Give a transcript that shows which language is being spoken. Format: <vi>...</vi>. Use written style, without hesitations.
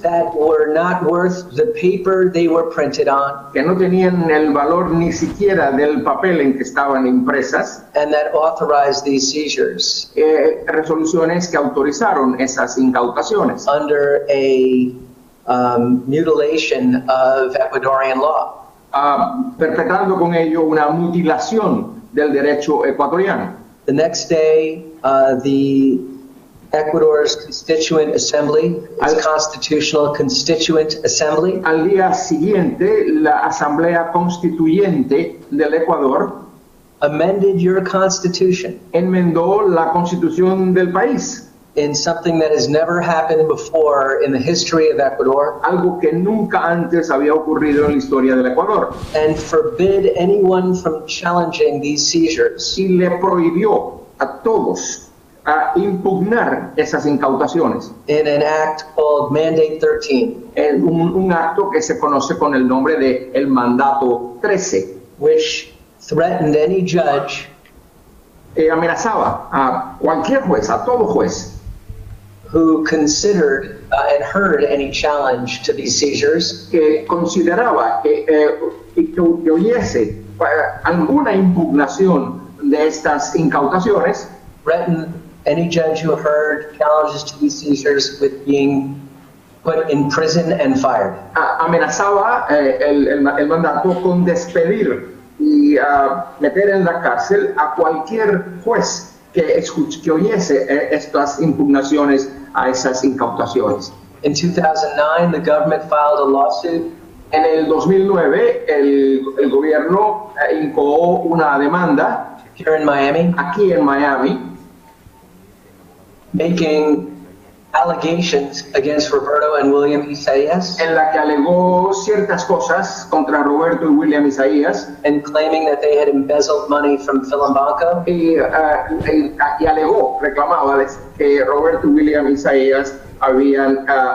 <en>that were not worth the paper they were printed on,</en> <es>que no tenían el valor ni siquiera del papel en que estaban impresas,</es> <en>and that authorized these seizures.</en> <es>Resoluciones que autorizaron esas incautaciones</es> <en>under a mutilation of Ecuadorian law.</en> <es>Perpetrando con ello una mutilación del derecho ecuatoriano.</es> <en>The next day, the Ecuador's Constituent Assembly, its Constitutional Constituent Assembly.</en> <es>Al día siguiente, la Asamblea Constituyente del Ecuador</es> <en>amended your constitution.</en> <es>Enmendó la constitución del país.</es> <en>In something that has never happened before in the history of Ecuador.</en> <es>Algo que nunca antes había ocurrido en la historia del Ecuador.</es> <en>And forbid anyone from challenging these seizures.</en> <es>Y le prohibió a todos a impugnar esas incautaciones.</es> <en>In an act called Mandate 13.</en> <es>En un acto que se conoce con el nombre de el Mandato 13.</es> <en>Which threatened any judge.</en> <es>Amenazaba a cualquier juez, a todo juez.</es> <en>Who considered and heard any challenge to these seizures.</en> <es>Que consideraba que oyese alguna impugnación de estas incautaciones.</es> <en>Threatened any judge who heard challenges to these seizures with being put in prison and fired.</en> <es>Amenazaba el mandato con despedir y meter en la cárcel a cualquier juez que oyese estas impugnaciones a esas incautaciones.</es> <en>In 2009, the government filed a lawsuit.</en> <es>En el 2009, el gobierno incoó una demanda</es> <en>here in Miami,</en> <es>aquí en Miami,</es> <en>making allegations against Roberto and William Isaías,</en> <es>en la que alegó ciertas cosas contra Roberto y William Isaías,</es> <en>and claiming that they had embezzled money from Philambanco,</en> <es>y alegó, reclamaba que Roberto y William Isaías habían</es>